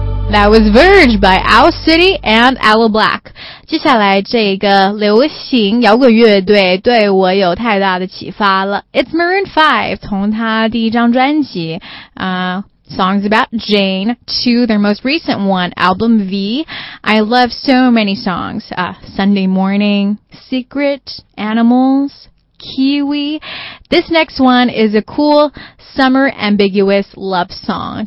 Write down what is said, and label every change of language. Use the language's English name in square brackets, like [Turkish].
[English] That was Verge by Owl City and Owl Black. [Chinese] 接下来这个流行摇滚乐队对我有太大的启发了。 [English] It's Maroon 5, 从他第一张专辑 Songs About Jane to their most recent one, Album V. I love so many songs. Sunday Morning, Secret, Animals, Kiwi. This next one is a cool summer ambiguous love song.